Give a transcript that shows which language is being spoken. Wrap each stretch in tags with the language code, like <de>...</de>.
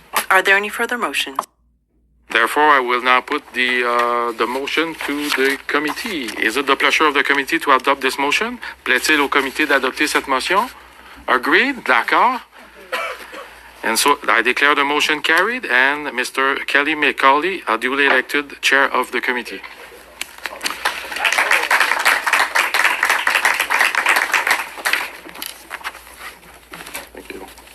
<en>Are there any further motions? Therefore, I will now put the motion to the committee. Is it the pleasure of the committee to adopt this motion?</en> <fr>Plaît-il au comité d'adopter cette motion?</fr> <en>Agreed?</en> <fr>D'accord?</fr> <en>And so I declare the motion carried and Mr. Kelly McCauley, duly elected chair of the committee. Thank you.</en>